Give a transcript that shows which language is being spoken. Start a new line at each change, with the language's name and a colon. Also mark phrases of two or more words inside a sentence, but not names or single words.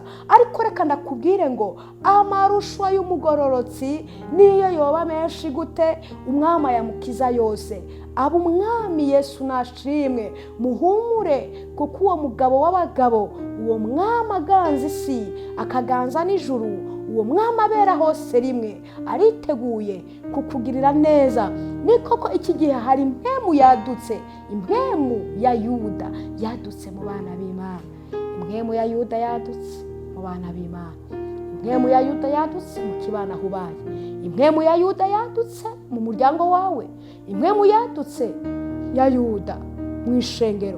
Rundi: Ariko reka ndakubwire ngo amarusho y'umugororotsi niyo yoba menshi gute, umwami yamukiza yose. Abo umwami Yesu nashimwe, muhumure, kuko uwo mugabo w'abagabo, uwo mwami aganza isi akaganza n'ijuru, uwo mwami abera hose rimwe, ariteguye kukugirira neza. Ni koko iki gihe hari impemu yadutse, impemu ya Yuda yadutse mu bana b'Imana. Impemu ya Yuda yadutse mu bana b'Imana. Impemu ya Yuda yadutse mu kibana hubaye. Impemu ya Yuda yadutse mu muryango wawe. Impemu yadutse ya Yuda mu ishengero.